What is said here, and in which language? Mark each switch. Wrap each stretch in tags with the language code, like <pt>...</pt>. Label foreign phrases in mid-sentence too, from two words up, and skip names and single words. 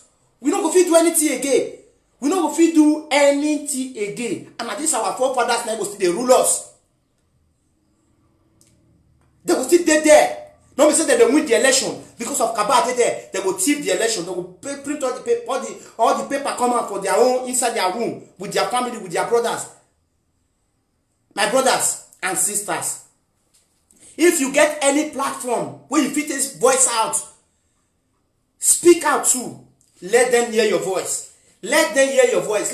<pcm>We no go fit do anything again. We no go fit do anything again. And at this our forefathers now go still dey rule us. They go still dey there. No be say that they win the election because of Kabah dey there. They go thief the election. They go print all the paper, all the paper come out for their own inside their room with their family, with their brothers. My brothers and sisters, if you get any platform where you fit this voice out, speak out too. Let them hear your voice. Let them hear your voice.</pcm>